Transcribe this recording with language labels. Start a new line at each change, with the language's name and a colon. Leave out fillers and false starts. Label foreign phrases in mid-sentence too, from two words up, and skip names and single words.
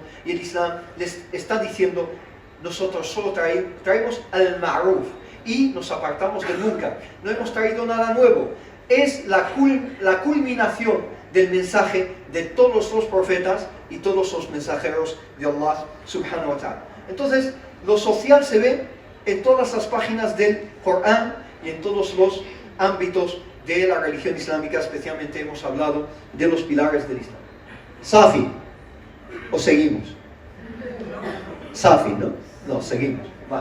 Spanish: Y el Islam les está diciendo: nosotros solo traemos al ma'ruf y nos apartamos del munkar. No hemos traído nada nuevo. Es la culminación del mensaje de todos los profetas y todos los mensajeros de
Arabic: الله سبحانه وتعالى.
Spanish: Entonces, lo social se ve en todas las páginas del Corán y en todos los ámbitos de la religión islámica. Especialmente hemos hablado de los pilares del Islam. Safi, ¿o seguimos? Safi, ¿no? No, seguimos. Vale.